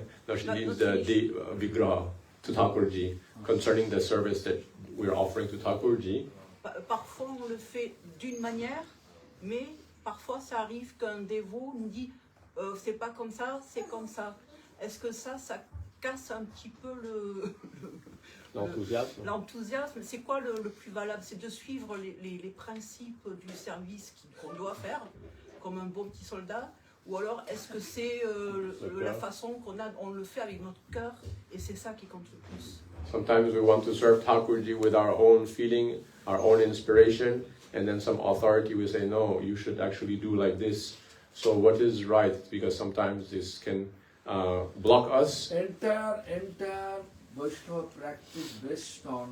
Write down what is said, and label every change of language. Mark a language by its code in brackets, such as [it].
[en] no, she means the Vigraha to Thakurji. Concerning the service that we're offering to Thakurji, [fr] parfois on le fait d'une manière, mais parfois ça arrive qu'un dévot nous dit c'est pas comme ça, c'est comme ça. Est-ce que ça casse un petit peu l'enthousiasme? C'est quoi le plus valable? C'est de suivre les principes du service qu'on doit faire, comme un bon petit soldat, Ou alors est-ce que c'est la façon on le fait avec notre cœur et c'est ça qui compte le plus? [en] Sometimes we want to serve Thakurji with our own feeling, our own inspiration, and then some authority will say, no, you should actually do like this. So what is right? Because sometimes this can block us. Entire Vaishnava practice based on